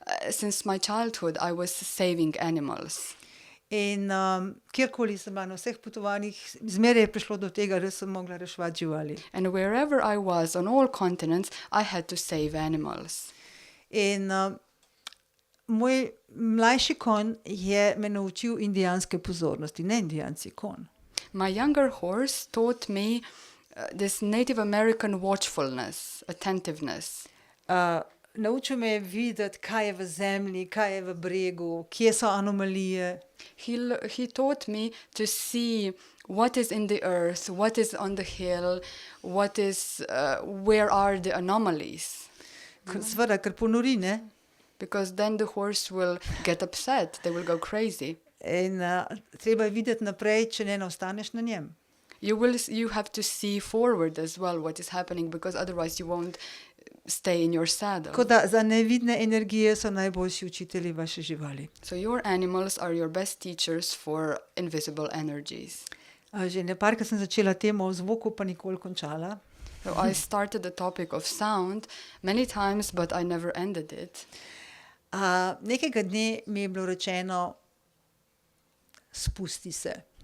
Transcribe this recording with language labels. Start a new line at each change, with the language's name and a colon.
English: Since my childhood, I was saving animals.
Slovenian: In kjerkoli sem bila na vseh potovanjih, zmeraj je prišlo do tega, da sem mogla reševati živali.
English: And wherever I was, on all continents, I had to save animals.
Slovenian: In moj mlajši konj je me naučil indijanske pozornosti, ne indijanci, konj.
English: My younger horse taught me this Native American watchfulness, attentiveness.
Slovenian: Naučil me je videti, kaj je v zemlji, kaj je v bregu, kje so anomalije.
English: He taught me to see what is in the earth, what is on the hill, where are the anomalies.
Slovenian: Seveda, ker ponori, ne?
English: Because then the horse will get upset, they will go crazy.
Slovenian: In treba je videti naprej, če ne ostaneš na njem.
English: You have to see forward as well what is happening, because otherwise you won't stay in your saddle.
Slovenian: Tako da za nevidne energije so najboljši učitelji vaše živali.
English: So your animals are your best teachers for invisible energies.
Slovenian: Že neparkrat sem začela temo o zvoku, pa nikoli končala.
English: So I started the topic of sound many times, but I never ended it.
Slovenian: Nekega dne mi je bilo rečeno, spusti se.